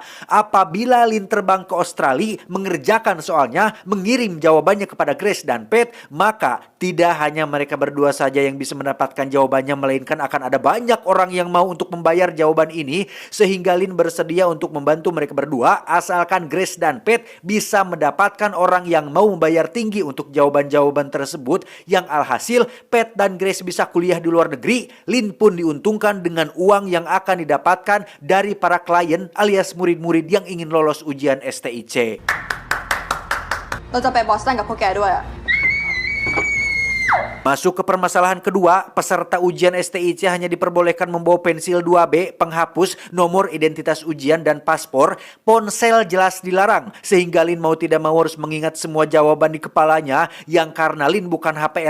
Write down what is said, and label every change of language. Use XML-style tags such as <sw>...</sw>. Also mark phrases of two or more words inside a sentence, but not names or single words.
<id>Apabila Lin terbang ke Australia, mengerjakan soalnya, mengirim jawabannya kepada Grace dan Pat, maka tidak hanya mereka berdua saja yang bisa mendapatkan jawabannya, melainkan akan ada banyak orang yang mau untuk membayar jawaban ini, sehingga Lin bersedia untuk membantu mereka berdua, asalkan Grace dan Pat bisa mendapatkan orang yang mau membayar tinggi untuk jawaban-jawaban tersebut, yang alhasil Pat dan Grace bisa kuliah di luar negeri. Lin pun diuntungkan dengan uang yang akan didapatkan dari para klien alias murid-murid yang ingin lolos ujian STIC.</id> <th>เราจะไปบอสตันกับพวกแกด้วยอะ</th> <id>Masuk ke permasalahan kedua, peserta ujian STIC hanya diperbolehkan membawa pensil 2B, penghapus, nomor identitas ujian, dan paspor. Ponsel jelas dilarang, sehingga Lin mau tidak mau harus mengingat semua jawaban di kepalanya, yang karena Lin bukan HP</id>